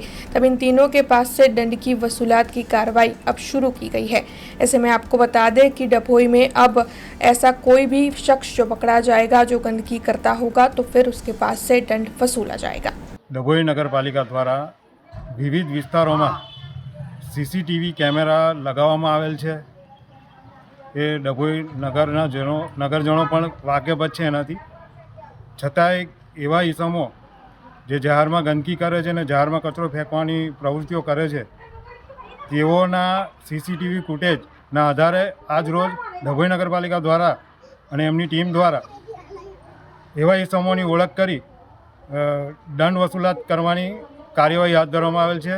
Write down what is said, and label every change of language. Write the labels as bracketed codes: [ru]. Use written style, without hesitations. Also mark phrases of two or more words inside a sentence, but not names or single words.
[hi] तब इन तीनों के पास से दंड की वसूलात की कार्रवाई अब शुरू की गई है। ऐसे में आपको बता दें कि डभोई में अब ऐसा कोई भी शख्स जो पकड़ा जाएगा जो गंदगी करता होगा तो फिर उसके पास से दंड वसूला जाएगा। [gu] ડભોઈ નગરપાલિકા દ્વારા વિવિધ વિસ્તારો સીસીટીવી કેમેરા લગાવવામાં આવેલ છે। એ ડભોઈ નગરજનો પણ વાકેફ છે। એનાથી છતાંય એવા ઈસમો જે જાહેરમાં ગંદકી કરે છે ને જાહેરમાં કચરો ફેંકવાની પ્રવૃત્તિઓ કરે છે તેઓના સીસીટીવી ફૂટેજના આધારે આજ રોજ ડભોઈ નગરપાલિકા દ્વારા અને એમની ટીમ દ્વારા એવા ઈસમોની ઓળખ કરી દંડ વસૂલાત કરવાની કાર્યવાહી હાથ ધરવામાં આવેલ છે।